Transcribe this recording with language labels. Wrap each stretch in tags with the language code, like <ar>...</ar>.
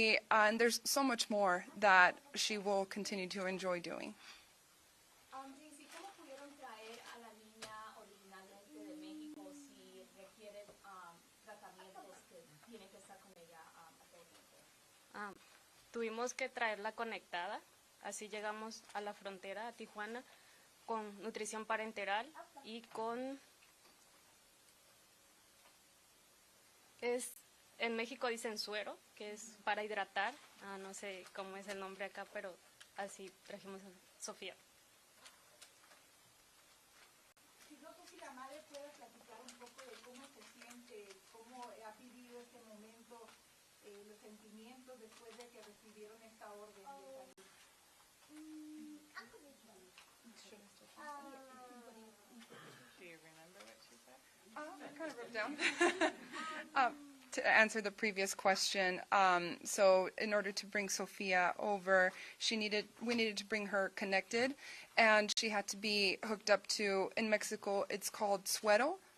<en>And there's so much more that she will continue to enjoy doing.</en> <es>Daisy, ¿cómo pudieron traer a la niña originalmente de México si requieren tratamientos que tienen que estar con ella a todo tiempo? Tuvimos que traerla conectada, así llegamos a la frontera, a Tijuana, con nutrición parenteral y con... en México dicen suero, que es para hidratar, no sé cómo es el nombre acá, pero así trajimos a Sofía. No sé si la madre puede platicar un poco de cómo se siente, cómo ha vivido este momento, los sentimientos después de que recibieron esta orden de salir.</es> <en>Do you remember what she said? I kind of wrote down. To answer the previous question, so in order to bring Sophia over, we needed to bring her connected, and she had to be hooked up to, in Mexico, it's called suero.</en>